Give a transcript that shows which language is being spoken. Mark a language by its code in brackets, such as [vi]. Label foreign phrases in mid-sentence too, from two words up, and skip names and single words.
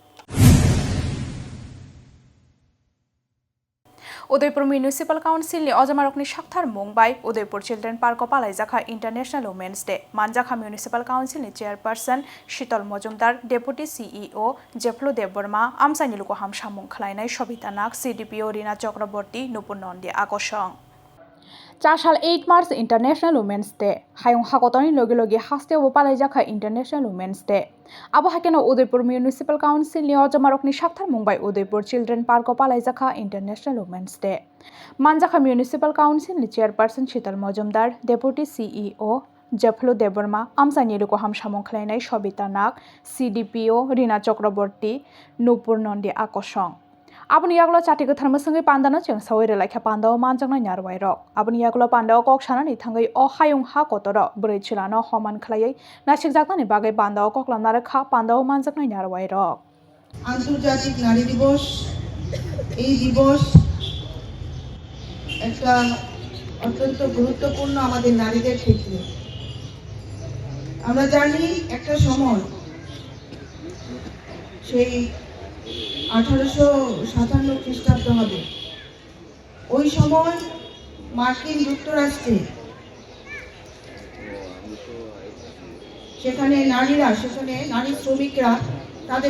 [trp] Udaipur Municipal Council ni Ojamarokni Shakthar Mumbai Udaipur Children Park o Palaijakha International Women's Day Manjakha Municipal Council ni Chairperson Shital Mojumdar Deputy CEO Jeflo Deborma Amsani Luko Hamshamung Khlainai Shobita Nak CDPO Rina Chakraborty Nupur Nondi Akoshong 4 সাল 8 মার্চ ইন্টারন্যাশনাল উমেন্স ডে হায়ং হাকতনি লগে লগে হাস্তে ও পালাইজাখা ইন্টারন্যাশনাল উমেন্স ডে আবো হাকেন উদয়পুর মিউনিসিপাল কাউন্সিল নি অজমারকনি সাকথার মুম্বাই উদয়পুর চিলড্রেন পার্ক ও পালাইজাখা ইন্টারন্যাশনাল উমেন্স ডে মানজাখা মিউনিসিপাল কাউন্সিল নি চেয়ারপারসন শীতল মজুমদার ডেপুটি সিইও জেফলো দেববর্মা আমসানি লুকো হামসামং খ্লাইনাই সবিতা নাগ সিডিপিও রিনা চক্রবর্তী নুপুর নন্দী আকর্ষণ Aboni yagulo chatigo tharmasangai pandano cheng sawire laikha pandao manjangna nyarwai rok aboni yagulo pandao kok sanani thangai o hayung ha kotoro brai chilano homan khlaiai nasik jaknani bagai pandao koklamnare kha pandao manjangna nyarwai rok [bn] আন্তর্জাতিক নারী দিবস এই দিবস একটা অত্যন্ত গুরুত্বপূর্ণ আমাদের নারীদের ক্ষেত্রে আমরা জানি একটা সময় সেই 1857 খ্রিস্টাব্দ হবে ওই সময় মার্কিন যুক্তরাষ্ট্রে সেখানে নারী শ্রমিকরা তাদের